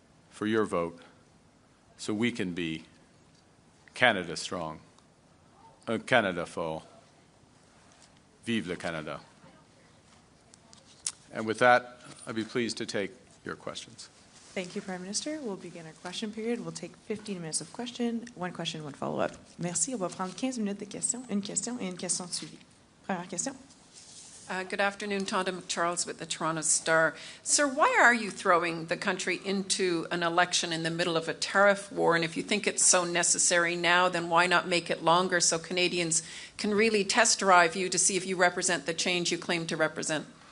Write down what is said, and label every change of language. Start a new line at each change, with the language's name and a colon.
English: for your vote so we can be Canada strong.
French: Canada fort. Vive le Canada.
English: And with that, I'd be pleased to take your questions. Thank you, Prime Minister. We'll begin our question period. We'll take 15 minutes of question, one follow-up.
French: Merci. On va prendre 15 minutes de questions, une question et une question suivie. Première question.
English: Good afternoon, Tonda McCharles with the Toronto Star. Sir, why are you throwing the country into an election in the middle of a tariff war? And if you think it's so necessary now, then why not make it longer so Canadians can really test drive you to see if you represent the change you claim to represent?